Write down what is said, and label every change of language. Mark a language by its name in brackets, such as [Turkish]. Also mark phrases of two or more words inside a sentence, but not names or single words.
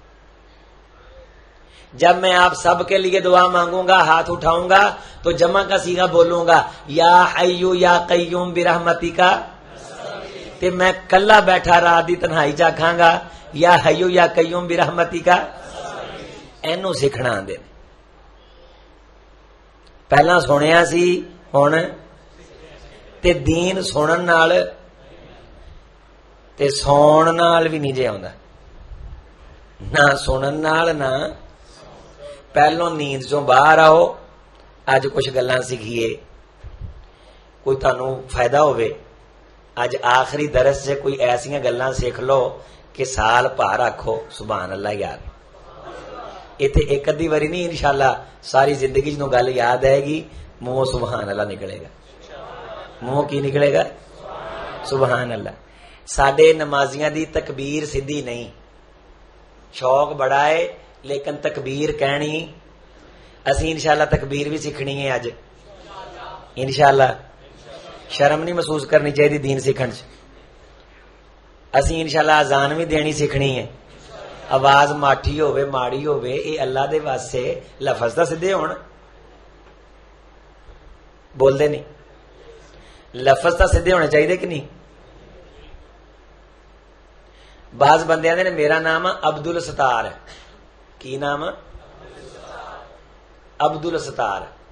[Urdu] جب میں آپ سب کے لیے دعا مانگوں گا ہاتھ اٹھاؤں گا تو جمع کا صیغہ بولوں گا [Arabic] یا حیو یا قیوم برحمتی کا، [Punjabi] تے میں کلا بیٹھا رات دی تنہائی چ آکھاں گا [Arabic] یا حیو یا قیوم برحمتی کا. [Punjabi] اینو سکھنا آندے. پہلا سنیا سی ہن تے دین سنن نال تے سون نال بھی نہیں جے آوندا، نہ سنن نال نہ. پہلو نیند چوں باہر آؤ، اج کچھ گلاں سیکھیے، کوئی تانوں فائدہ ہوئے. اج آخری درس سے کوئی ایسیاں گلاں سیکھ لو کہ سال پار رکھو [Arabic] سبحان اللہ [Punjabi] یار. اتنے ایک ادھی واری نہیں، انشاءاللہ ساری زندگی جنوں گل یاد آئے گی منہ [Arabic] سبحان اللہ [Punjabi] نکلے گا. منہ کی نکلے گا؟ [Arabic] سبحان اللہ. [Punjabi] ساڈے نمازیاں دی تکبیر سیدھی نہیں، شوق بڑا ہے لیکن تکبیر کہنی اسی انشاءاللہ تکبیر بھی سیکھنی ہے اج انشاءاللہ. شرم نہیں محسوس کرنی چاہیے دین سیکھن چ. اسی انشاءاللہ اذان بھی دینی سیکھنی ہے. آواز ماٹھی ہوے ماڑی ہوے یہ اللہ دے واسطے لفظ تو سیدھے ہون. بول دے نہیں لفظ تو سیدھے ہونے چاہیے کہ نہیں. بعض بندے نے میرا نام عبد الستار ہے. کی نام؟ عبد الستار.